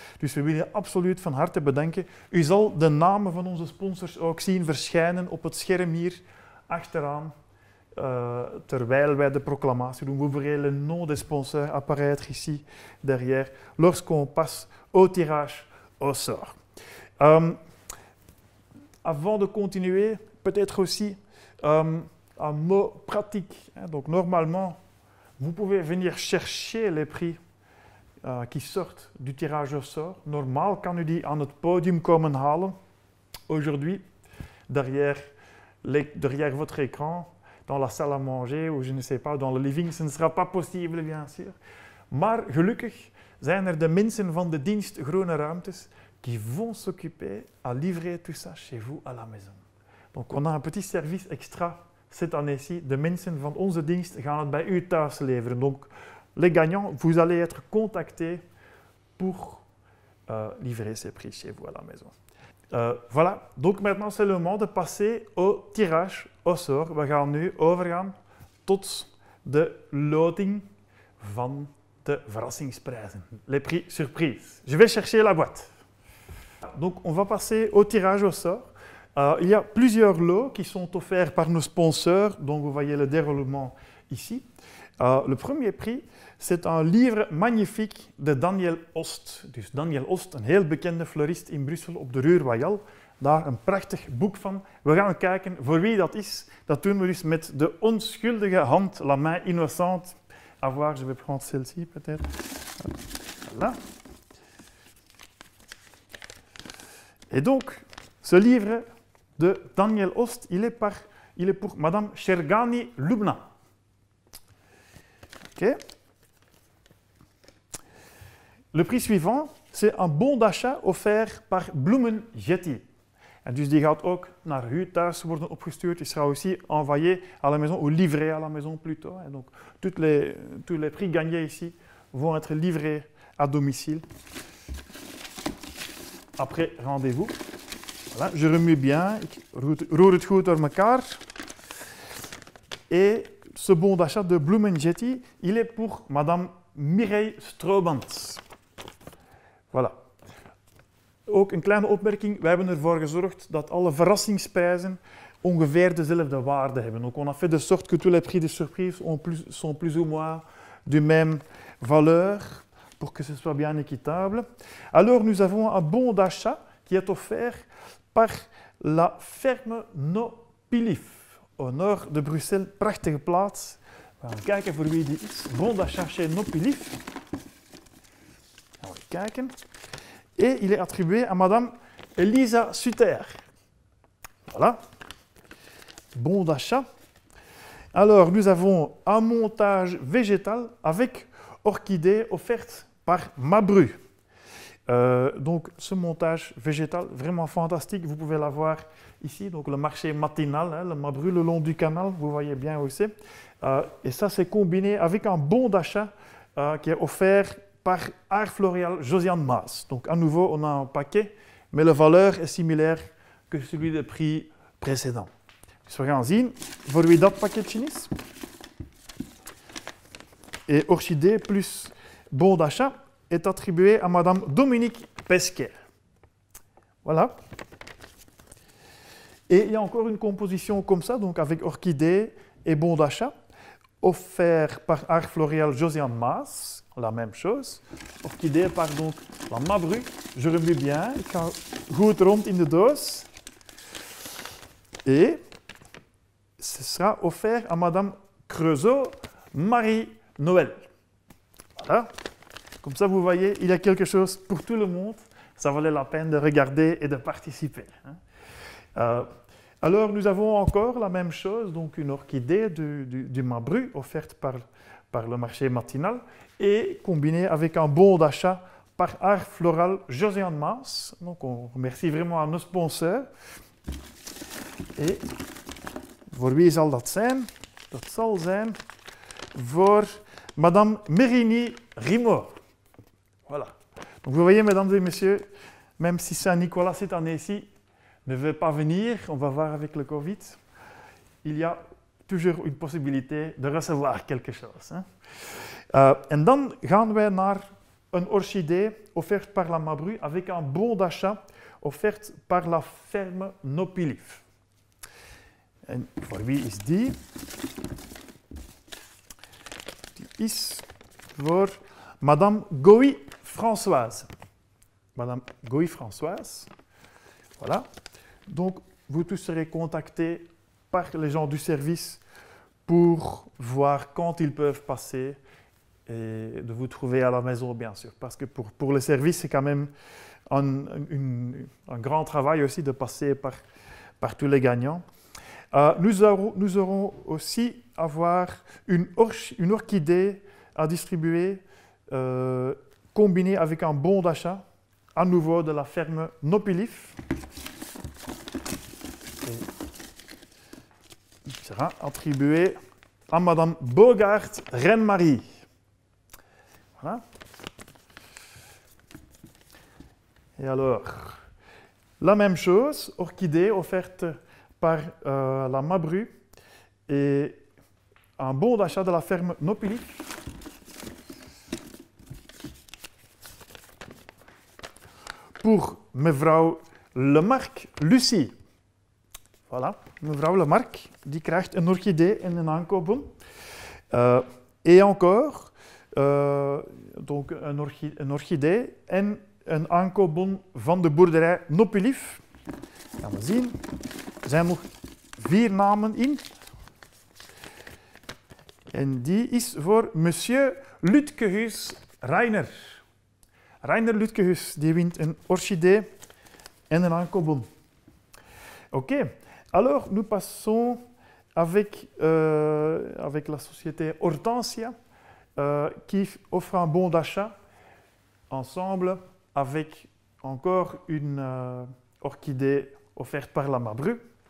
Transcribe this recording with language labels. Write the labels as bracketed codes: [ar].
[nl] Dus we willen absoluut van harte bedanken. U zal de namen van onze sponsors ook zien verschijnen op het scherm hier achteraan. Terwijl wij de proclamatie doen. [fr] Vous verrez le nom des sponsors apparaître ici derrière lorsqu'on passe au tirage au sort. Avant de continuer, peut-être aussi un mot pratique. Donc normalement, vous pouvez venir chercher les prix qui sortent du tirage au sort. [nl] Normaal kan u die aan het podium komen halen. [fr] Aujourd'hui, derrière votre écran, dans la salle à manger ou je ne sais pas, dans le living. Ce ne sera pas possible, bien sûr. [nl] Maar gelukkig zijn er de mensen van de dienst Groene Ruimtes [fr] qui vont s'occuper à livrer tout ça chez vous à la maison. Donc on a un petit service extra cette année-ci. [nl] De mensen van onze dienst gaan het bij u thuis leveren. [fr] Donc les gagnants, vous allez être contactés pour livrer ces prix chez vous à la maison. Voilà, donc maintenant c'est le moment de passer au tirage au sort. [nl] We gaan nu overgaan tot de loting van de verrassingsprijzen. [fr] Les prix surprises. Je vais chercher la boîte. Donc on va passer au tirage au sort. Il y a plusieurs lots qui sont offerts par nos sponsors, donc vous voyez le déroulement ici. Le premier prix, c'est un livre magnifique de Daniel Ost. [nl] Dus Daniel Ost, een heel bekende fleurist in Brussel op de Rue Royale. Daar een prachtig boek van. We gaan kijken voor wie dat is. Dat doen we dus met de onschuldige hand, [fr] la main innocente. À voir, je vais prendre celle-ci peut-être. Voilà. Et donc, ce livre de Daniel Ost, il est pour Madame Shergani Lubna. Okay. Le prix suivant, c'est un bon d'achat offert par Bloemen Jetty. [nl] En dus die gaat ook naar u thuis worden opgestuurd. [fr] Die sera aussi envoyé à la maison ou livré à la maison plutôt. Et donc tous les prix gagnés ici vont être livrés à domicile. Après rendez-vous. Voilà, je remue bien, [nl] ik roer het goed door elkaar. [fr] Et ce bon d'achat de Bloemen Jetty, il est pour Madame Mireille Stroobans. Voilà. [nl] Ook een kleine opmerking, wij hebben ervoor gezorgd dat alle verrassingsprijzen ongeveer dezelfde waarde hebben. [fr] Donc on a fait de sorte que tous les prix de surprise sont plus ou moins du même valeur pour que ce soit bien équitable. Alors nous avons un bon d'achat qui est offert par la ferme Nopilif, au nord de Bruxelles. [nl] Prachtige plaats. We gaan kijken voor wie die is. [fr] Bon d'achat chez Nopilif. [nl] Gaan we kijken. [fr] Et il est attribué à Madame Elisa Sutter. Voilà. Bon d'achat. Alors, nous avons un montage végétal avec orchidée offerte par Mabru. Donc, ce montage végétal, vraiment fantastique, vous pouvez l'avoir ici. Donc, le marché matinal, hein, le Mabru le long du canal, vous voyez bien où c'est. Et ça, c'est combiné avec un bon d'achat qui est offert par Art Floréal Josiane Maas. Donc à nouveau, on a un paquet, mais la valeur est similaire que celui des prix précédents. [nl] Dus we gaan zien voor wie dat pakketje is. [fr] Et orchidée plus bon d'achat est attribué à Madame Dominique Pesquet. Voilà. Et il y a encore une composition comme ça, donc avec orchidée et bon d'achat, offert par Art Floréal Josiane Maas. La même chose. Orchidee par donc la Mabru. Je remue bien. [nl] Ik ga goed rond in de doos. [fr] Et ce sera offert à Madame Creusot Marie-Noël. Voilà. Comme ça, vous voyez, il y a quelque chose pour tout le monde. Ça valait la peine de regarder et de participer. Alors, nous avons encore la même chose, donc une orchidée du Mabru offerte par le marché matinal et combinée avec un bon d'achat par Art Floral Josiane Maas. Donc, on remercie vraiment à nos sponsors. [nl] Et voor wie zal dat zijn? Dat zal zijn voor Madame Mérini Rimaud. [fr] Voilà. Donc, vous voyez, mesdames et messieurs, même si Saint-Nicolas cette année-ci ne veut pas venir, on va voir avec le Covid, il y a toujours une possibilité de recevoir quelque chose. Hein. [nl] En dan gaan wij naar een orchidee [fr] offerte par la Mabru avec un bon d'achat offerte par la ferme Nopilif. [nl] En voor wie is die? Die is voor Madame Goy Françoise. [fr] Madame Goy Françoise. Voilà. Donc, vous tous serez contactés par les gens du service pour voir quand ils peuvent passer et de vous trouver à la maison, bien sûr. Parce que pour le service, c'est quand même un grand travail aussi de passer par tous les gagnants. Nous aurons aussi une orchidée à distribuer combinée avec un bon d'achat, à nouveau de la ferme Nopilif. Il sera attribué à Madame Bogart Reine-Marie. Voilà. Et alors, la même chose, orchidée offerte par la Mabru et un bon d'achat de la ferme Nopilif. Pour mevrouw Lemarque Lucie. [nl] Voilà, mevrouw Lemarque, die krijgt een orchidee en een aankoopbon. [fr] Et encore, donc [nl] een orchidee en een aankoopbon van de boerderij Nopilif. Gaan we zien. Er zijn nog 4 namen in. En die is voor monsieur Lütkehus Reiner. Reiner Lütkehus, die wint een orchidee en een aankoopbon. [fr] Ok, alors nous passons avec la société Hortensia qui offre un bon d'achat ensemble avec encore une orchidée offerte par la Mabru.